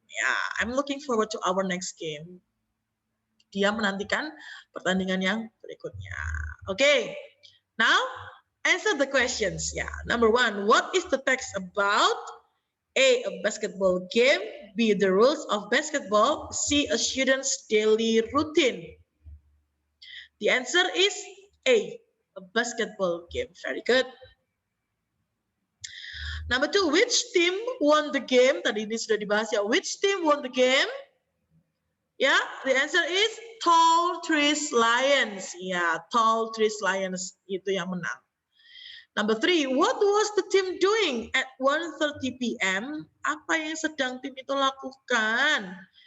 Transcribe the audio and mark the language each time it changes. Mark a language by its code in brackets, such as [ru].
[en] Yeah, I'm looking forward to our next game. [id] Dia menantikan pertandingan yang berikutnya. [en] Okay, now answer the questions. Yeah, number 1, what is the text about? A basketball game. B, the rules of basketball. C, a student's daily routine. The answer is A, a basketball game. Very good. Number 2, which team won the game? [id] Tadi ini sudah dibahas ya. [en] Which team won the game? Ya, the answer is Tall Trees Lions. [id] Ya, Tall Trees Lions itu yang menang. [en] Number 3, what was the team doing at 1:30 p.m.? [id] Apa yang sedang tim itu lakukan?